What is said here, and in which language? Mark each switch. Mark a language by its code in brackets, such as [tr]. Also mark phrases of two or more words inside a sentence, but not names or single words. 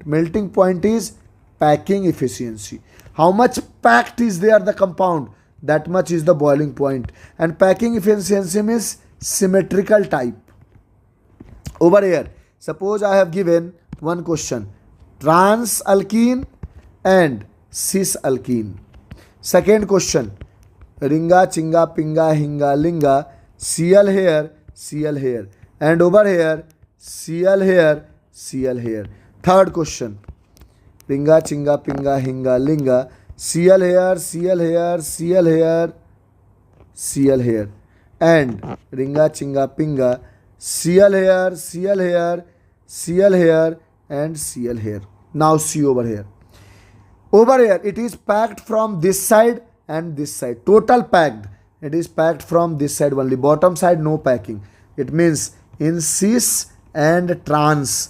[en] Melting point is packing efficiency. How much packed is there the compound, that much is the boiling point. And packing efficiency means symmetrical type. Over here, suppose I have given one question, trans alkene and cis alkene. Second question, ringa chinga pinga hinga linga, Cl here, Cl here, and over here Cl here, Cl here. Third question, ringa chinga pinga hinga linga, Cl here, Cl here, Cl here, Cl here, and ringa chinga pinga, Cl here, Cl here, Cl here and Cl here. Now C over here. Over here it is packed from this side and this side. Total packed. It is packed from this side only. Bottom side no packing. It means in cis and trans.